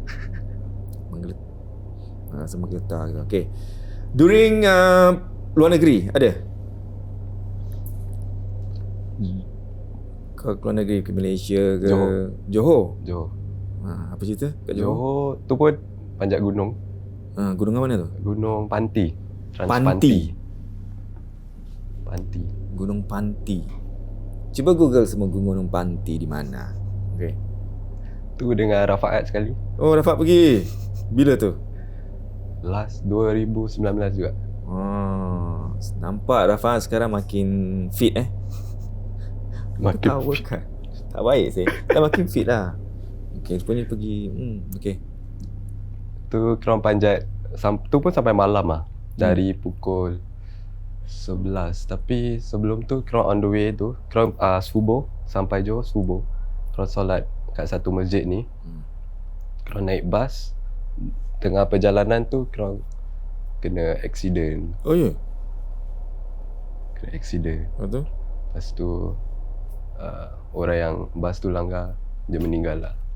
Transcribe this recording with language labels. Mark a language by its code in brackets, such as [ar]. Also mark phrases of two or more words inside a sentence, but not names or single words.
[ms] Rasa menggeletar ke. Okay. During luar negeri ada? Kau keluar negeri ke Malaysia ke? Johor. Apa cerita kat Johor? Johor tu pun panjat gunung. Gunung mana tu? Gunung Panti. Panti. Panti. Gunung Panti. Cuba Google semua Gunung Panti di mana. Okay. Tu dengan Rafaat sekali. Oh, Rafat pergi. Bila tu? Last 2019 juga. Nampak Rafat sekarang makin fit Makin tahu kan. Tak baik sih. Dah makin fit lah. Okay, rupanya pergi. Okay. Tu korang panjat tu pun sampai malam lah. Dari pukul 11. Tapi sebelum tu korang [en] on the way [ms] tu, korang subuh sampai Johor subuh. Korang solat kat satu masjid ni. Korang naik bas. Tengah perjalanan tu korang kena accident. Oh ya? Kena accident. Betul? Lepas tu orang yang bas tu langgar, dia meninggal lah.